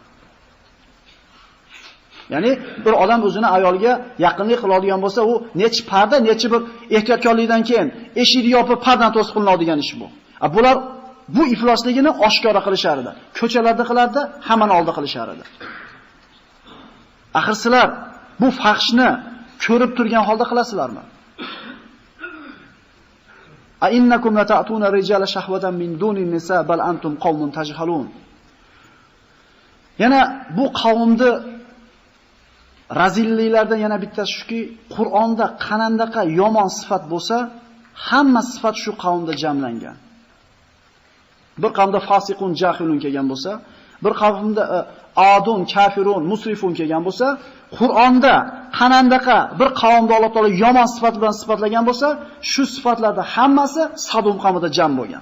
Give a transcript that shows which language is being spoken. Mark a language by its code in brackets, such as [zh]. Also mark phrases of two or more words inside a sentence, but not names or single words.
[uz] Ya'ni bir odam o'zini ayolga yaqinlik qiladigan bo'lsa, u nechi parda, nechi bir ehtiyotkorlikdan keyin eshikni yopib pardani to'sib qilinadigan ish bu. Bular bu iflosligini oshkora qilishar edi. Ko'chalarda qilardi, hammani oldi qilishar edi. Axir sizlar bu fahshni ko'rib turgan holda qilasizlarmi? [ar] أإنكم لتأتون الرجال شهوة من دون النساء بل أنتم قوم تجهلون. [uz] Yana bu qavmni razilliklardan yana bittasi shuki, Qur'onda qanandaqa yomon sifat bo'lsa, hamma sifat shu qavmda jamlangan. Bir qavmda [ar] فاسقون جاهلون [uz] kelgan bo'lsa, bir qavmda [ar] عادون، كافرون، مسرفون [uz] kelgan bo'lsa, Qur'onda qanandaqa bir qavmda Alloh taolo yomon sifat bilan sifatlagan bo'lsa, shu sifatlarda hammasi Sadum qavmida jam bo'lgan.